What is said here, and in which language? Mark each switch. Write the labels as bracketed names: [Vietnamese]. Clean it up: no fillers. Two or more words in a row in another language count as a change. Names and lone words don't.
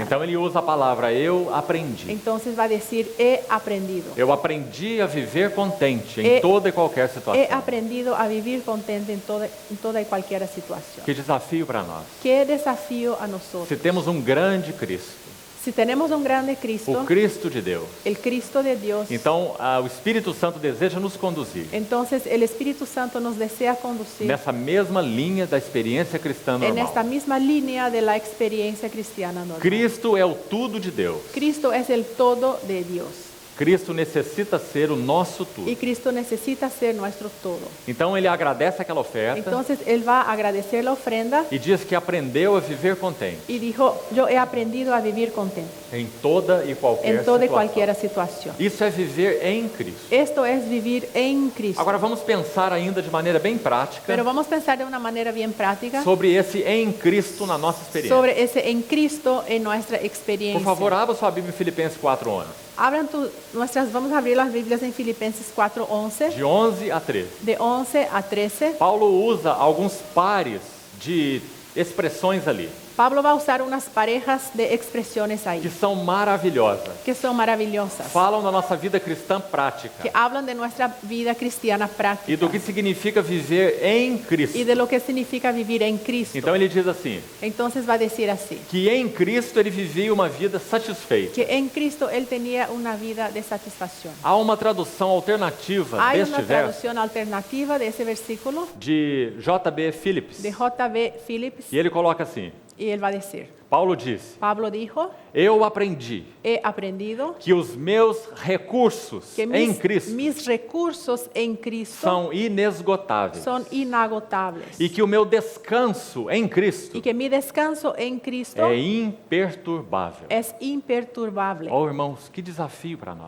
[Portuguese] Então ele usa a palavra eu aprendi. [Spanish] Entonces va a decir, he aprendido. [Portuguese] Eu aprendi a viver contente em E- toda e qualquer [Spanish] He [Portuguese] situação. [Spanish] aprendido a vivir contente en toda y cualquier situación. [Portuguese] Que desafio para nós. [Spanish] Qué desafío a nosotros. [Portuguese] Se temos um grande Cristo, [Spanish] Si tenemos un grande Cristo, [Portuguese] o Cristo de Deus, [Spanish] el Cristo de Dios, [Portuguese] então o Espírito Santo deseja nos conduzir [Spanish] entonces el Espíritu Santo nos desea conducir [Portuguese] nessa mesma linha da experiência cristã [Spanish] en esta [Portuguese] normal. [Spanish] misma línea de la experiencia cristiana normal. [Portuguese] Cristo é o tudo de Deus. [Spanish] Cristo es el todo de Dios [Portuguese] Cristo necessita ser o nosso tudo. [Spanish] y Cristo necesita ser nuestro todo. [Portuguese] Então ele agradece aquela oferta [Spanish] Entonces Él va a agradecer la ofrenda [Portuguese] e diz que aprendeu a viver contente [Spanish] y dijo, yo he aprendido a vivir contento [Portuguese] em toda e qualquer [Spanish] en toda y [Portuguese] situação. [Spanish] cualquier situación. [Portuguese] Isso é viver em Cristo. [Spanish] Esto es vivir en Cristo. [Portuguese] Agora vamos pensar ainda de maneira bem prática [Spanish] Pero vamos a pensar de una manera bien práctica [Portuguese] sobre esse em Cristo na nossa experiência. [Spanish] sobre ese en Cristo en nuestra [Portuguese] Por [Spanish] experiencia. [Portuguese] favor, abra sua Bíblia em Filipenses 4:11, [Spanish] Vamos a abrir las Biblias en Filipenses 4:11, [Portuguese] de 11 a 13. [Spanish] de 11 a 13. [Portuguese] Paulo usa alguns pares de expressões ali [Spanish] Pablo va a usar unas parejas de expresiones [Portuguese] que [Spanish] ahí, [Portuguese] são maravilhosas. [Spanish] que son maravillosas, [Portuguese] Falam da nossa vida cristã prática [Spanish] que hablan de nuestra vida cristiana [Portuguese] e [Spanish] práctica [Portuguese] do que significa viver em Cristo. [Spanish] y de lo que significa vivir en Cristo. [Portuguese] Então ele diz assim, [Spanish] Entonces va a decir así, [Portuguese] que em Cristo ele vivia uma vida satisfeita. [Spanish] que en Cristo él tenía una vida de satisfacción. [Portuguese] Há uma tradução alternativa [Spanish] Hay [Portuguese] deste [Spanish] una [Portuguese] verso [Spanish] traducción alternativa de ese versículo [Portuguese] de J.B. Phillips. [Spanish] de J.B. Phillips [Portuguese] E ele coloca assim, [Spanish] y él va a decir, [Portuguese] Paulo disse, [Spanish] Pablo dijo, [Portuguese] eu aprendi [Spanish] he aprendido [Portuguese] que os meus recursos [Spanish] que [Portuguese] em Cristo [Spanish] mis recursos en Cristo [Portuguese] são inesgotáveis [Spanish] son inagotables [Portuguese] e que o meu descanso em Cristo [Spanish] y que mi descanso en Cristo [Portuguese] é imperturbável. [Spanish] es imperturbable. [Portuguese] Oh, irmãos, que desafio para nós.